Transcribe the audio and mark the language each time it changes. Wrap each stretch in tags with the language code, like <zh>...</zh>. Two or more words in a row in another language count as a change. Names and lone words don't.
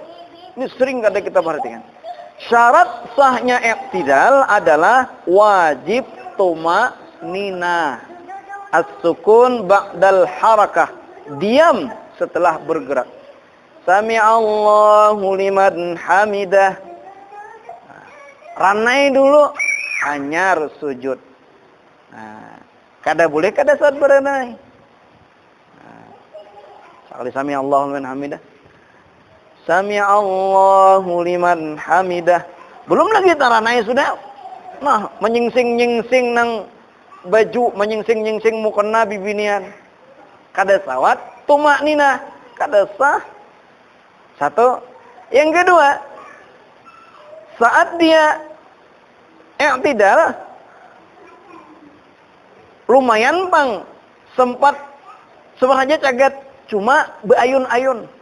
<bjn>Ini sering kada kita perhatikan.</bjn> <id>Syarat sahnya i'tidal adalah wajib tuma'ninah.</id> <ar>السكون بعد الحركة.</ar> <id>Diam setelah bergerak.</id> <ar>سمع الله لمن حمده.</ar> <bjn>Ranai dulu. Anyar sujud. Nah, kada boleh kada saat beranai.</bjn> <ar>Sekali سمع الله لمن حمده. سمع الله لمن حمده.</ar> <bjn>Belum lagi taranai sudah. Nah, menyingsing-nyingsing nang baju, menyingsing-nyingsing mukena bibinian. Kada sawat, tumaknina, kada sah.</bjn> <id>Satu.</id> <bjn>Yang kedua, saat dia i'tidal, lumayan bang, sempat sebenarnya cagat, cuma beayun-ayun.</bjn>